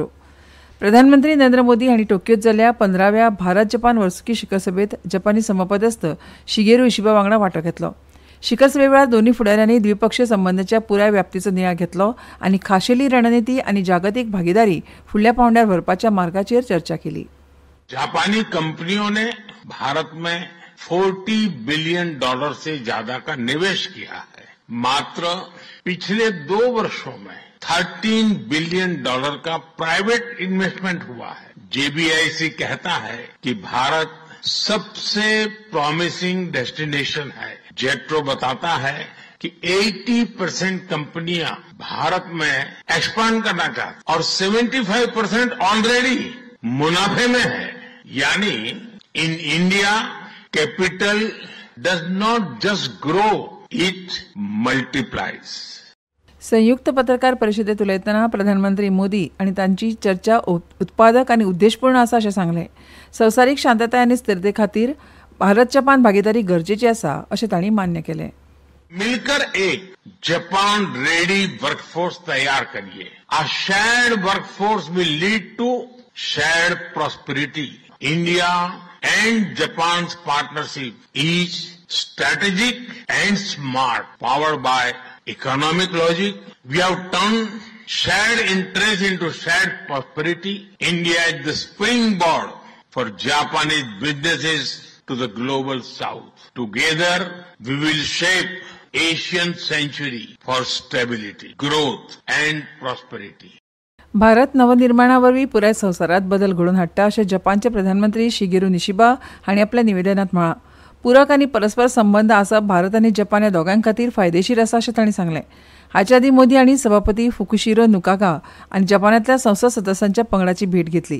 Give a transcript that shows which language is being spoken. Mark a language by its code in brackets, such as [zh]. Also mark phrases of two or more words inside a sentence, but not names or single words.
[kok] प्रधानमंत्री नरेंद्र मोदी हांणी टोकियोत जाल्ल्या 15व्या भारत जपान वर्सुकी शिखर सभेत जपानी समपदस्थ शिगेरो इशिबा वांगडा वांटो घेतलो. शिखर सभे वेळार दोनूय फुडाऱ्यांनी द्विपक्षीय संबंदांच्या पुराय व्याप्तीचो नियाळ घेतलो आनी खाशेली रणनीती आनी जागतीक भागीदारी फुडल्या पांवड्यार व्हरपाच्या मार्गाचेर चर्चा केली. [hi] जापानी कंपनियों ने भारत में $40 बिलियन से ज्यादा का निवेश किया है. मात्र पिछले 2 वर्षों में $13 बिलियन का [en] private investment [hi] हुआ है. जेबीआईसी कहता है कि भारत सबसे [en] promising destination [hi] है. जेट्रो बताता है कि 80% कंपनियां भारत में एक्सपांड करना चाहती और 75% ऑलरेडी मुनाफे में है. [en] यानी in India capital does not just grow, it multiplies. संयुक्त पत्रकार परिशदेत उलयतना प्रधानमंत्री मोदी आनी तांची चर्चा उत्पादक आनी उद्देशपूर्ण आसा अशें सांगलें. संवसारीक शांतताय आनी स्थिरते खातीर भारत जपान भागीदारी गरजेची आसा अशें तांणी मान्य केलें. [hi] मिलकर एक जापान [en] ready workforce [hi] तैयार करिए. [en] A shared workforce will lead to shared prosperity. इंडिया and Japan's partnership is strategic and smart, powered by economic logic. We have turned shared interest into shared prosperity. India is the springboard for Japanese businesses to the global south. Together, we will shape Asian century for stability, growth and prosperity. [kok] भारत नवनिर्माणावरवीं पुराय संवसारांत बदल घडोवन हाडटा अशें जपानचे प्रधानमंत्री शिगेरो निशिबा हांणी आपल्या निवेदनांत म्हळां. पूरक आनी परस्पर संबंद आसप भारत आनी जपान ह्या दोगां खातीर फायदेशीर आसा अशें तांणी सांगलें. हाचे आदीं मोदी हांणी सभापती फुकुशिरो नुकागा आनी जपानांतल्या संसद सदस्यांच्या पंगडाची भेट घेतली.